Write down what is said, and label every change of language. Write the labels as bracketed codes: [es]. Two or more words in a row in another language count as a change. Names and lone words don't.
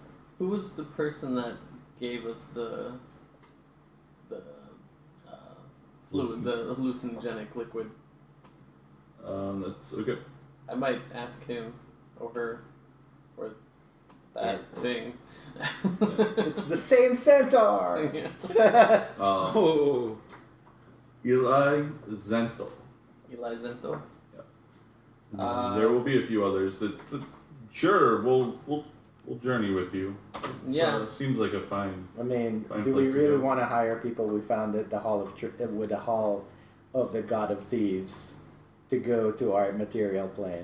[en] Who was the person that gave us the fluid, the hallucinogenic liquid? That's okay. I might ask him or her or that thing. It's the same centaur! Yeah. Oh. [fi] Eli Zentel. Eli Zento. [en] There will be a few others that sure we'll journey with you. Yeah. So it seems like a fine. I mean, Fine do we place to really go. want to hire people we found at the Hall of with the Hall of the God of Thieves to go to our material plane?